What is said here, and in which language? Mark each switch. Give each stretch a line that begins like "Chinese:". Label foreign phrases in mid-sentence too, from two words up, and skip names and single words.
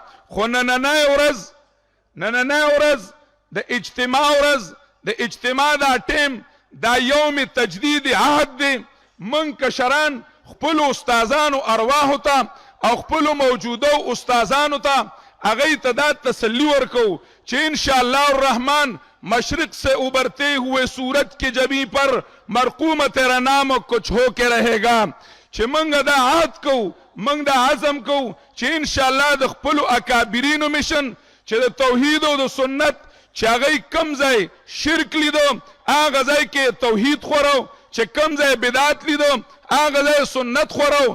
Pashto: خو نننۍ ورځ د اجتماع ورځ، د اجتماع دا ټیم دا یوم تجدید عهد دی. من کشران خپل استادانو ارواحو ته او خپل موجوده استادانو ته هغه ته دا تسلی ورکو چې
Arabic: ان شاء الله الرحمن
Urdu: مشرق سے ابھرتے ہوئے سورج کے جبیں پر مرقوم تیرا نام کچھ ہو کے رہے گا.
Pashto: چې منګه دا عهد کو، منګ دا عزم کو چې
Arabic: ان شاء الله
Pashto: د خپل اکابرینو مشن چې د توحید او د سنت چې هغه کم ځای شرک لیدو هغه ځای کې توحید خورو، چې کم ځای بدعت لیدو هغه ځای سنت خورو،